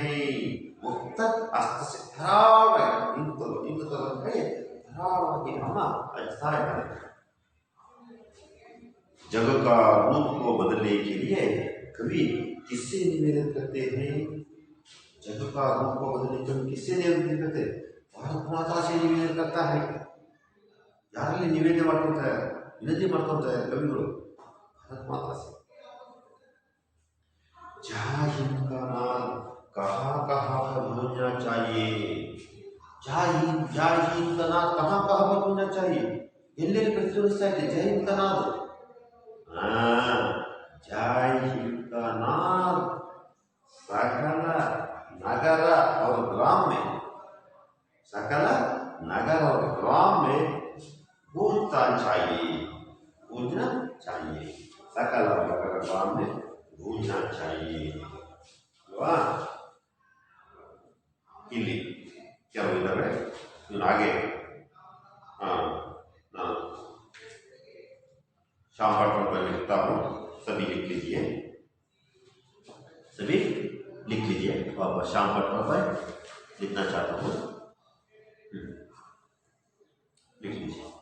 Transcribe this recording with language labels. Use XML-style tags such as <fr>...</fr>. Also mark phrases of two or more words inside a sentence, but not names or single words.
<hi>मुक्त हस्त से धाराड़ है, धाराड़ की अम्मा अच्छा है। जग का रूप को बदलने के लिए कवि किससे निवेदन करते हैं? जग का रूप को बदलने के लिए किससे निवेदन करते हैं? भारत माता से निवेदन करता है।</hi> <kn>ಯಾರಲ್ಲಿ ನಿವೇದನೆ ಮಾಡ್ಕೊತಾರೆ, ವಿನಂತಿ ಮಾಡ್ಕೊತಾರೆ ಕವಿಗಳು?</kn> <hi>भारत माता से। जय हिंद का नाम कहाँ कहाँ पर गूंजना चाहिए? जय हिंद का नाम कहाँ कहाँ पर गूंजना चाहिए?</hi> <kn>ಎಲ್ಲೆಲ್ಲಿ ಪ್ರತಿಧ್ವನಿಸ್ತಾ ಇದೆ</kn> <hi>जय हिंद का नाम? हाँ, जय हिंद का नाम सकल नगर और ग्राम में, सकल नगर और ग्राम में गूंजना चाहिए, गूंजना चाहिए। सकल नगर ग्राम में गूंजना चाहिए। वाह,</hi> <kn>ಇಲ್ಲಿ ಕೆಲವು ಇದ್ದಾವೆ, ಇವನು ಹಾಗೆ</kn> <hi>शाम पाठ पर लिखता हूँ, सभी लिख लीजिए, सभी लिख लीजिए। वापस शाम पाठ पर लिखना चाहता हूँ, लिख लीजिए।</hi>